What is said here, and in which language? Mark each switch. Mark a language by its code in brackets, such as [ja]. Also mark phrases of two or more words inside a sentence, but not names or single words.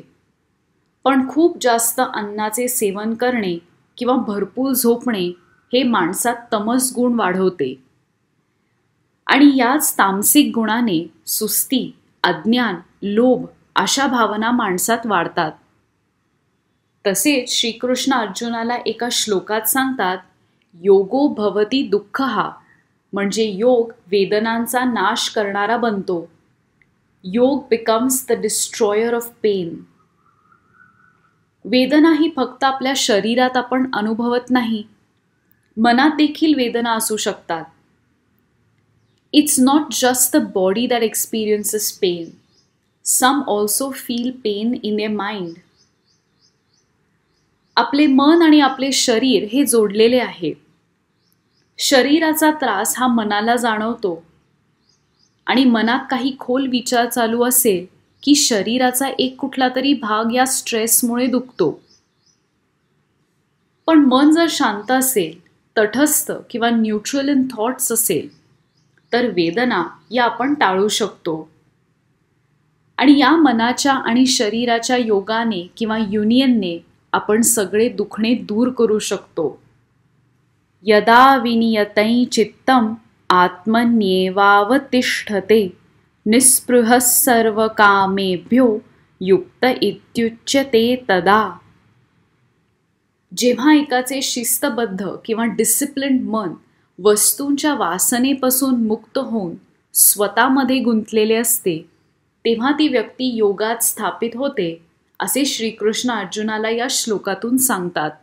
[mr] पण खूप जास्त अन्नाचे सेवन करणे किंवा भरपूर झोपणे हे माणसात तमस गुण वाढवते आणि याच तामसिक गुणाने सुस्ती, अज्ञान, लोभ अशा भावना माणसात वाढतात. तसेच श्रीकृष्ण अर्जुनाला एका श्लोकात सांगतात, [sa] योगो भवती दुःखहा, [mr] म्हणजे योग वेदनांचा नाश करणारा बनतो. [en] Yoga becomes the destroyer of pain. [mr] वेदना ही फक्त आपल्या शरीरात आपण अनुभवत नाही, मनात देखील वेदना असू शकतात. [en] It's not just the body that experiences pain. Some also feel pain in their mind. [mr] आपले मन आणि आपले शरीर हे जोडलेले आहे. शरीराचा त्रास हा मनाला जाणवतो आणि मनात काही खोल विचार चालू असेल की शरीराचा एक कुठला तरी भाग या स्ट्रेसमुळे दुखतो. पण मन जर शांत असेल, तटस्थ किंवा [en] neutral in thoughts [mr] असेल, तर वेदना या आपण टाळू शकतो. आणि या मनाच्या आणि शरीराच्या योगाने किंवा युनियनने आपण सगळे दुखणे दूर करू शकतो. [sa] यदा विनियतै चित्तम आत्मन्येवावतिष्ठते निःस्पृहः सर्वकामेभ्यो युक्त इत्युच्यते तदा. [mr] जेव्हा एकाचे शिस्तबद्ध किंवा डिसिप्लिन्ड मन वस्तूंच्या वासनेपासून मुक्त होऊन स्वतःमध्ये गुंतलेले असते, तेव्हा ती व्यक्ती योगात स्थापित होते, असे श्रीकृष्ण अर्जुनाला या श्लोकातून सांगतात.